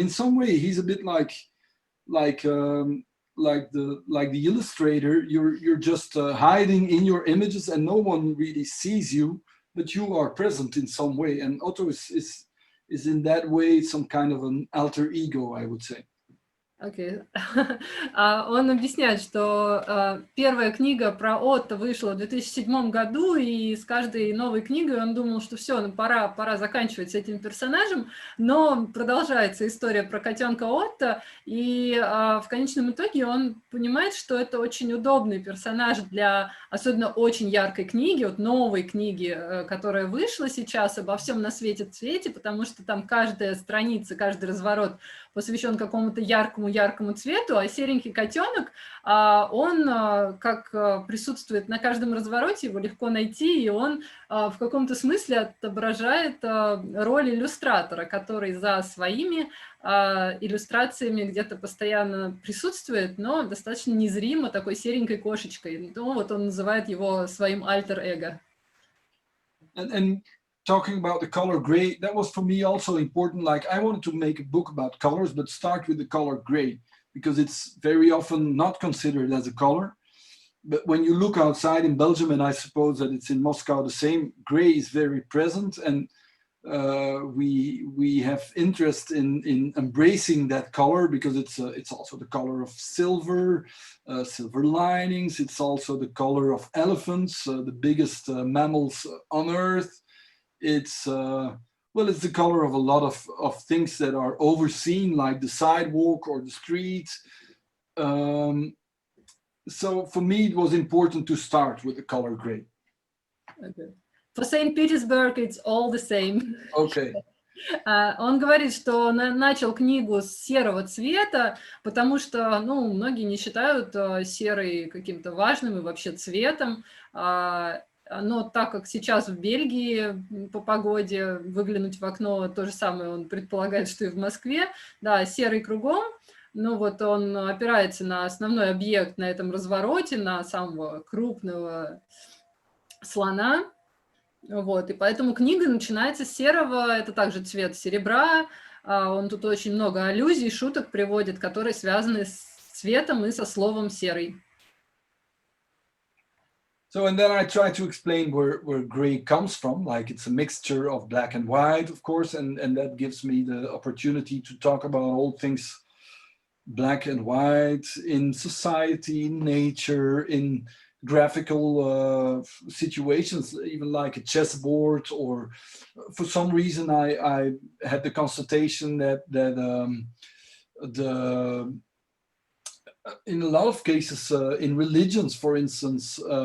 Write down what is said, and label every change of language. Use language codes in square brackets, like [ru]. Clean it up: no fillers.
[en] And in some way, he's a bit like the illustrator. You're just hiding in your images, and no one really sees you, but you are present in some way. And Otto is in that way some kind of an alter ego, I would say. [ru] Окей. Он объясняет, что первая книга про Отто вышла в 2007 году, и с каждой новой книгой он думал, что все, ну, пора заканчивать с этим персонажем, но продолжается история про котенка Отто, и в конечном итоге он понимает, что это очень удобный персонаж для особенно очень яркой книги, вот новой книги, которая вышла сейчас, «Обо всем на свете, цвете», потому что там каждая страница, каждый разворот посвящен какому-то яркому цвету, а серенький котенок, он как присутствует на каждом развороте, его легко найти, и он в каком-то смысле отображает роль иллюстратора, который за своими иллюстрациями где-то постоянно присутствует, но достаточно незримо, такой серенькой кошечкой. Ну, вот он называет его своим альтер-эго. [en] And talking about the color gray, that was for me also important. Like, I wanted to make a book about colors, but start with the color gray, because it's very often not considered as a color. But when you look outside in Belgium, and I suppose that it's in Moscow the same, gray is very present, and we have interest in embracing that color, because it's also the color of silver, silver linings. It's also the color of elephants, the biggest mammals on Earth. It's it's the color of a lot of things that are overseen, like the sidewalk or the street. So for me, it was important to start with the color gray. Okay. For St. Petersburg, it's all the same. Okay. [ru] Он говорит, что начал книгу с серого цвета, потому что, ну, многие не считают серый каким-то важным и вообще цветом. Но так как сейчас в Бельгии по погоде выглянуть в окно, то же самое он предполагает, что и в Москве, да, серый кругом, ну вот он опирается на основной объект на этом развороте, на самого крупного слона, вот, и поэтому книга начинается с серого, это также цвет серебра, он тут очень много аллюзий, шуток приводит, которые связаны с цветом и со словом «серый». [en] So, and then I try to explain where gray comes from, like it's a mixture of black and white, of course, and that gives me the opportunity to talk about all things black and white in society, in nature, in graphical situations, even like a chessboard, or for some reason I had the constatation that in a lot of cases in religions, for instance,